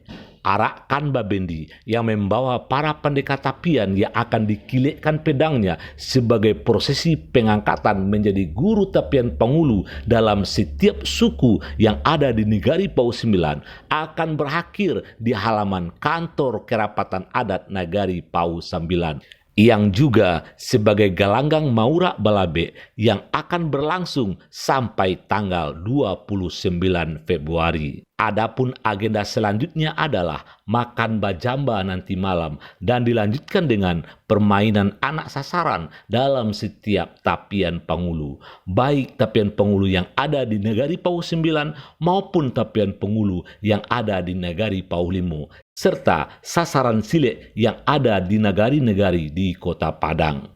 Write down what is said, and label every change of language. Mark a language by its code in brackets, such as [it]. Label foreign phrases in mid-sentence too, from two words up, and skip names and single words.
[id] Arakan babendi yang membawa para pendekar tapian yang akan dikilikkan pedangnya sebagai prosesi pengangkatan menjadi guru tapian pangulu dalam setiap suku yang ada di Nagari Pauh 9 akan berakhir di halaman kantor kerapatan adat Nagari Pauh 9 yang juga sebagai galanggang Maurak Balabe yang akan berlangsung sampai tanggal 29 Februari. Adapun agenda selanjutnya adalah makan bajamba nanti malam dan dilanjutkan dengan permainan anak sasaran dalam setiap tapian pangulu, baik tapian pangulu yang ada di Nagari Pauh 9 maupun tapian pangulu yang ada di Nagari Pauh Limo, serta sasaran silek yang ada di nagari-nagari di Kota Padang.